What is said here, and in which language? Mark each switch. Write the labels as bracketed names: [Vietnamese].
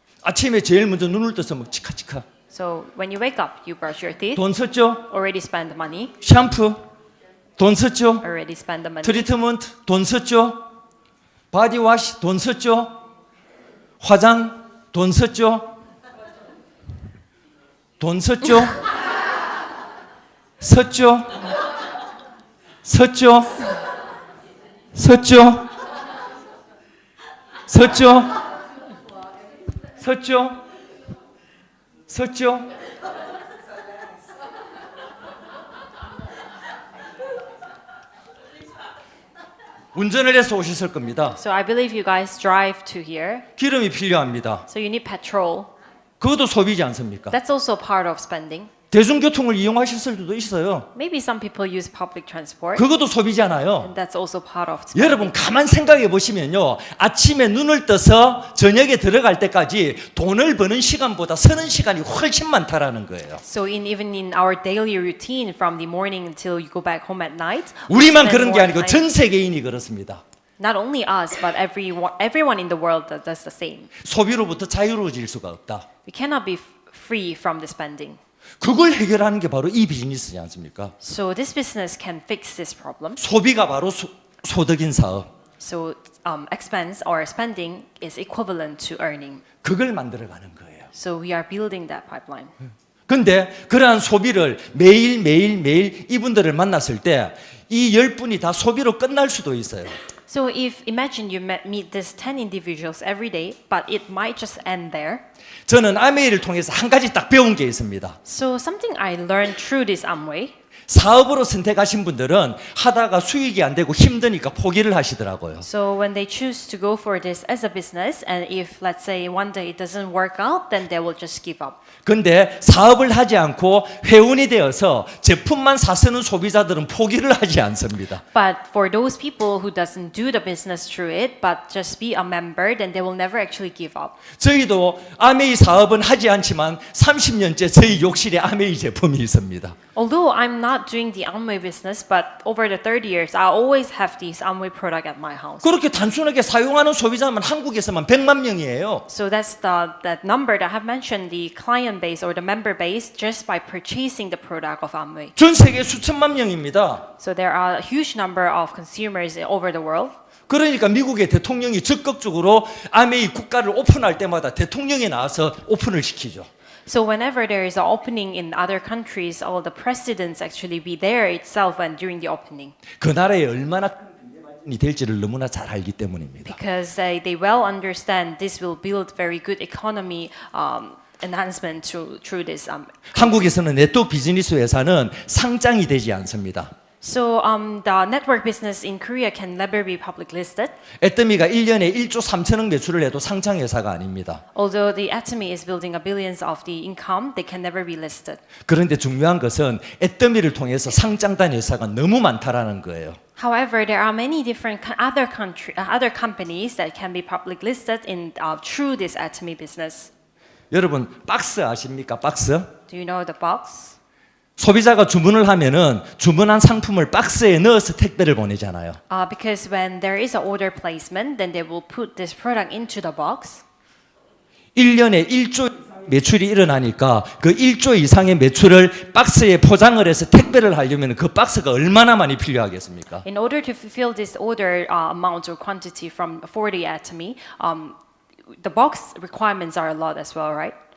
[Korean] 아침에 제일 먼저 눈을 떠서 막 치카치카. [English] So when you wake up, you brush your teeth. [Korean] 돈 썼죠? [English] Already spend money. [Korean] 샴푸 돈 썼죠? [English] Already spend the money. [Korean] 트리트먼트 돈 썼죠? 바디워시 돈 썼죠? 화장 돈 썼죠? 돈 썼죠? 썼죠? 썼죠? 썼죠? 썼죠? 썼죠? 섰죠? 운전을 해서 오셨을 겁니다. [English] So I believe you guys drive to here. [Korean] 기름이 필요합니다. [English] So you need petrol. [Korean] 그것도 소비지 않습니까? [English] That's also part of spending. [Korean] 대중교통을 이용하실 수도 있어요. [English] Maybe some people use public transport. [Korean] 그것도 소비잖아요. [English] And that's also part of spending. [Korean] 여러분 가만 생각해 보시면요, 아침에 눈을 떠서 저녁에 들어갈 때까지 돈을 버는 시간보다 서는 시간이 훨씬 많다라는 거예요. [English] So even in our daily routine from the morning until you go back home at night. [Korean] 우리만 [English] spend [Korean] 그런 게 [English] more [Korean] 아니고 [English] time. [Korean] 전 세계인이 그렇습니다. [English] Not only us, but everyone in the world that does the same. [Korean] 소비로부터 자유로워질 수가 없다. [English] We cannot be free from the spending. [Korean] 그걸 해결하는 게 바로 이 비즈니스지 않습니까? [English] So this business can fix this problem. [Korean] 소비가 바로 소득인 사업. [English] So expense or spending is equivalent to earning. [Korean] 그걸 만들어가는 거예요. [English] So we are building that pipeline. [Korean] 근데 그러한 소비를 매일 이분들을 만났을 때 이 10분이 다 소비로 끝날 수도 있어요. [English] So if imagine you meet these 10 individuals every day, but it might just end there. [Korean] 저는 아메이를 통해서 한 가지 딱 배운 게 있습니다. [English] So something I learned through this Amway. [Korean] 사업으로 선택하신 분들은 하다가 수익이 안 되고 힘드니까 포기를 하시더라고요. [English] So when they choose to go for this as a business, and if let's say one day it doesn't work out, then they will just give up. [Korean] 근데 사업을 하지 않고 회원이 되어서 제품만 사쓰는 소비자들은 포기를 하지 않습니다. [English] But for those people who doesn't do the business through it, but just be a member, then they will never actually give up. [Korean] 저희도 아메이 사업은 하지 않지만 30년째 저희 욕실에 아메이 제품이 있습니다. [English] Although I'm not doing the Amway business, but over the 30 years, I always have this Amway product at my house. [Korean] 그렇게 단순하게 사용하는 소비자만 한국에서만 100만 명이에요. [English] So that's that number that I have mentioned, the client base or the member base, just by purchasing the product of Amway. [Korean] 전 세계 수천만 명입니다. [English] So there are a huge number of consumers over the world. [Korean] 그러니까 미국의 대통령이 적극적으로 아메이 국가를 오픈할 때마다 대통령이 나와서 오픈을 시키죠. [English] So whenever there is an opening in other countries, all the presidents actually be there itself and during the opening. [Korean] 그 나라에 얼마나 이 될지를 너무나 잘 알기 때문입니다. [English] Because they well understand this will build very good economy enhancement through this. [Korean] 한국에서는 네트워크 비즈니스 회사는 상장이 되지 않습니다. [English] So the network business in Korea can never be public listed. [Korean] 애터미가 1년에 1조 3천억 매출을 해도 상장 회사가 아닙니다. [English] Although the Atomy is building a billions of the income, they can never be listed. [Korean] 그런데 중요한 것은 애터미를 통해서 상장된 회사가 너무 많다라는 거예요. [English] However, there are many different other companies that can be public listed in through this Atomy business. [Korean] 여러분 박스 아십니까? 박스? [English] Do you know the box? [Korean] 소비자가 주문을 하면은 주문한 상품을 박스에 넣어서 택배를 보내잖아요. [English] Because when there is an order placement, then they will put this product into the box. [Korean] 1년에 1조 매출이 일어나니까 그 1조 이상의 매출을 박스에 포장을 해서 택배를 하려면 그 박스가 얼마나 많이 필요하겠습니까? [English] In order to fulfill this order amount or quantity for the Atomy, the box requirements are a lot as well, right?